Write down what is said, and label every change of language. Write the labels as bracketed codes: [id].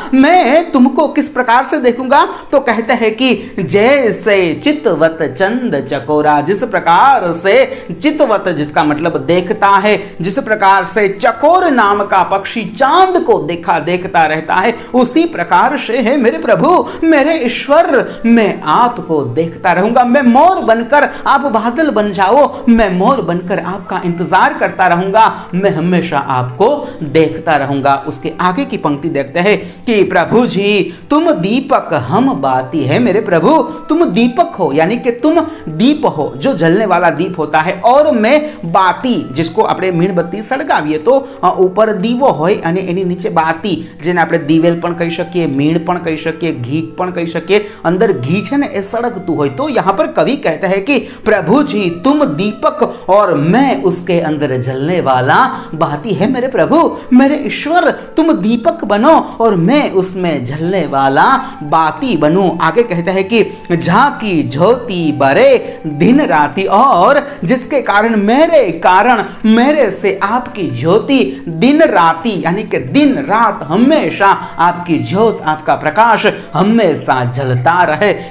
[hi] मैं तुमको किस प्रकार से देखूंगा? तो कहते हैं कि जैसे चितवत चंद चकोरा, जिस प्रकार से चितवत जिसका मतलब देखता है, जिस प्रकार से चकोर नाम का पक्षी चांद को देखता रहता है, उसी प्रकार से है मेरे प्रभु, मेरे ईश्वर, मैं आपको देखता रहूंगा। मैं मोर बनकर, आप बादल बन जाओ, मैं मोर बनकर आपका इंतजार करता रहूंगा, मैं हमेशा आपको देखता रहूंगा। उसके आगे की पंक्ति देखते हैं कि प्रभु जी तुम दीपक हम बाती। है मेरे प्रभु तुम दीपक हो यानी कि तुम दीप हो, जो जलने वाला दीप होता है, और मैं बाती, जिसको [gu] આપણે મીણબત્તી સળગાવીએ તો ઉપર દીવો હોય અને એની નીચે બાતી, જેને આપણે દિવેલ પણ કહી શકીએ, મીણ પણ કહી શકીએ, ઘી પણ કહી શકીએ, અંદર ઘી છે ને એ સળગતું હોય। [hi] तो यहाँ पर कवि कहता है कि प्रभु जी तुम दीपक और मैं उसके अंदर जलने वाला बाती। है मेरे प्रभु, मेरे ईश्वर, तुम दीपक बनो और मैं उसमें जलने वाला बाती बनूं। आगे कहता है कि झांकी ज्योति बरे दिन राति, और जिसके कारण मेरे से आपकी ज्योति दिन राति यानी कि दिन रात हमेशा आपकी ज्योत, आपका प्रकाश हमेशा जलता रहे।